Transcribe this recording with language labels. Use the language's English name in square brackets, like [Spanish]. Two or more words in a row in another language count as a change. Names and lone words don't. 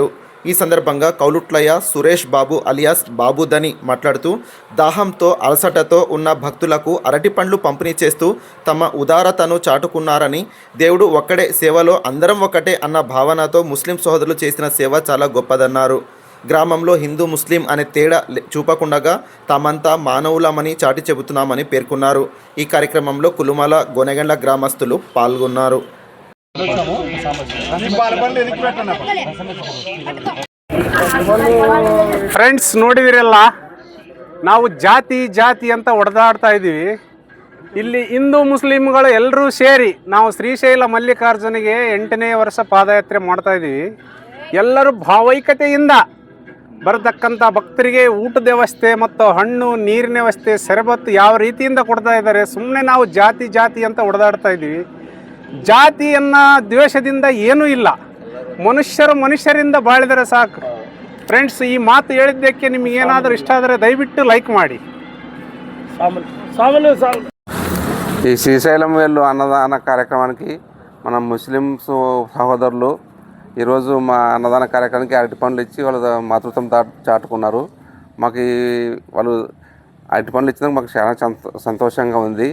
[Telugu] ఈ సందర్భంగా కౌలుట్లయ్య సురేష్ బాబు అలియాస్ బాబుదని మాట్లాడుతూ దాహంతో అలసటతో ఉన్న భక్తులకు అరటి పండ్లు పంపిణీ చేస్తూ తమ ఉదారతను చాటుకున్నారని, దేవుడు ఒక్కడే, సేవలో అందరం ఒకటే అన్న భావనతో ముస్లిం సోదరులు చేసిన సేవ చాలా గొప్పదన్నారు. గ్రామంలో హిందూ ముస్లిం అనే తేడా చూపకుండా తామంతా మానవులమని చాటి చెబుతున్నామని పేర్కొన్నారు. ఈ కార్యక్రమంలో కులుమల గోనెగండ్ల గ్రామస్తులు పాల్గొన్నారు. [Kannada] ಫ್ರೆಂಡ್ಸ್, ನೋಡಿದಿರಲ್ಲ, ನಾವು ಜಾತಿ ಅಂತ ಹೊಡೆದಾಡ್ತಾ ಇದ್ದೀವಿ. ಇಲ್ಲಿ ಹಿಂದೂ ಮುಸ್ಲಿಮ್ಗಳು ಎಲ್ಲರೂ ಸೇರಿ ನಾವು ಶ್ರೀಶೈಲ ಮಲ್ಲಿಕಾರ್ಜುನಿಗೆ 8ನೇ ವರ್ಷ ಪಾದಯಾತ್ರೆ ಮಾಡ್ತಾ ಇದ್ದೀವಿ. ಎಲ್ಲರೂ ಭಾವೈಕ್ಯತೆಯಿಂದ ಬರತಕ್ಕಂಥ ಭಕ್ತರಿಗೆ ಊಟದ ವ್ಯವಸ್ಥೆ ಮತ್ತು ಹಣ್ಣು ನೀರಿನ ವ್ಯವಸ್ಥೆ ಶರಬತ್ತು ಯಾವ ರೀತಿಯಿಂದ ಕೊಡ್ತಾ ಇದ್ದಾರೆ. ಸುಮ್ಮನೆ ನಾವು ಜಾತಿ ಅಂತ ಹೊಡೆದಾಡ್ತಾ ಇದ್ದೀವಿ. ಜಾತಿಯನ್ನು ದ್ವೇಷದಿಂದ ಏನೂ ಇಲ್ಲ. ಮನುಷ್ಯರಿಂದ ಬಾಳಿದರೆ ಸಾಕು. ಫ್ರೆಂಡ್ಸ್, ಈ ಮಾತು ಹೇಳಿದ್ದಕ್ಕೆ ನಿಮ್ಗೆ ಏನಾದರೂ ಇಷ್ಟ ಆದರೆ ದಯವಿಟ್ಟು ಲೈಕ್ ಮಾಡಿ. [Telugu] ఈ శ్రీశైలం వెళ్ళు అన్నదాన కార్యక్రమానికి మన ముస్లిం సహోదరులు ఈరోజు మా అన్నదాన కార్యక్రమానికి అరటి పండ్లు ఇచ్చి వాళ్ళ మాతృత్వం చాటుకున్నారు. మాకు వాళ్ళు అరటి పండ్లు ఇచ్చినందుకు మాకు చాలా సంతోషంగా ఉంది.